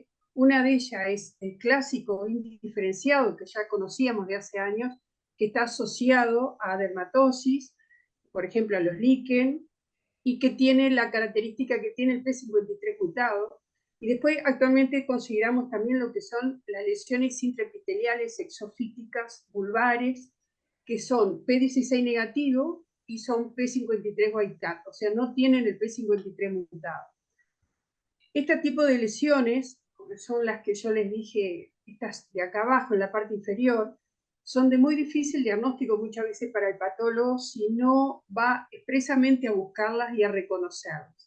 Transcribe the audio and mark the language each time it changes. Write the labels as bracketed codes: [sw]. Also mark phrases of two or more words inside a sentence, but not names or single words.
[es] Una de ellas es el clásico indiferenciado, que ya conocíamos de hace años, que está asociado a dermatosis, por ejemplo a los líquen, y que tiene la característica que tiene el P53 mutado. Y después actualmente consideramos también lo que son las lesiones intraepiteliales exofíticas vulvares, que son P16 negativo y son P53 [en] wild type, [es] o sea, no tienen el P53 mutado. Este tipo de lesiones, que son las que yo les dije, estas de acá abajo en la parte inferior, son de muy difícil diagnóstico muchas veces para el patólogo si no va expresamente a buscarlas y a reconocerlas.